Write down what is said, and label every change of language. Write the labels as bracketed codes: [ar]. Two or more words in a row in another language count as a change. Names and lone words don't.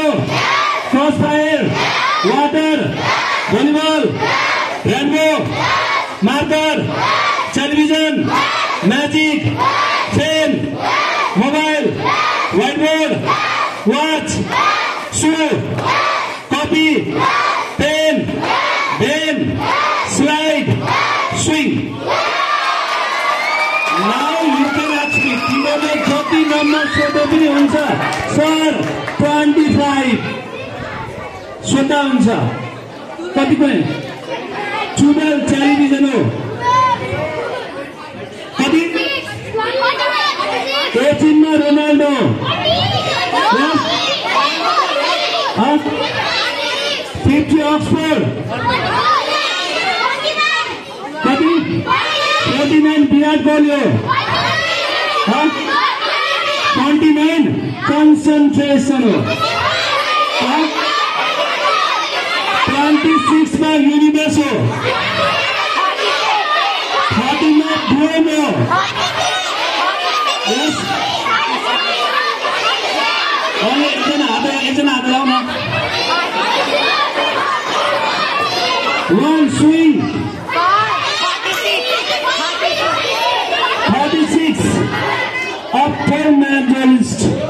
[en] crossfire water volleyball rainbow marker television magic fan mobile whiteboard watch shoe copy pen slide swing. Now you can ask me [ne] तिमीले कति नम्बर सोध्दा पनि हुन्छ सर 25 सोध्दा हुन्छ कति पनि 12 टेलिभिजन हो कति 18 मा रोनाल्डो 50 ऑक्सफोर्ड कति 49 विराट कोहली 29 कंसंट्रेशन 26 में यूनिवर्स 30 में ड्रोन [en] one swing 36 upper medalist